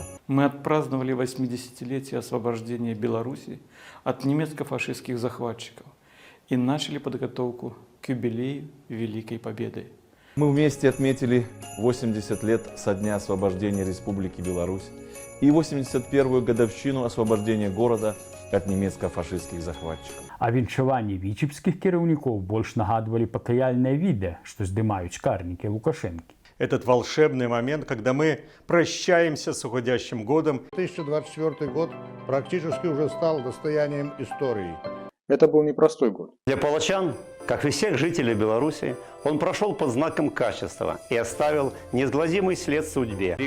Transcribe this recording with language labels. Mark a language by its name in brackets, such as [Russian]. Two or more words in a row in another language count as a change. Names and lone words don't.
[Russian] Мы отпраздновали 80-летие освобождения Беларуси от немецко-фашистских захватчиков и начали подготовку к юбилею Великой Победы. Мы вместе отметили 80 лет со дня освобождения Республики Беларусь и 81-ю годовщину освобождения города от немецко-фашистских захватчиков. [Belarusian] А віншаванні вічебскіх кіраўнікоў больш нагадвалі пакаяльнае відэа, што здымаюць карнікі Лукашэнкі. [Russian] Этот волшебный момент, когда мы прощаемся с уходящим годом. 2024 год практически уже стал достоянием истории. Это был непростой год. Для палачан, как и всех жителей Беларуси, он прошел под знаком качества и оставил неизгладимый след в судьбе.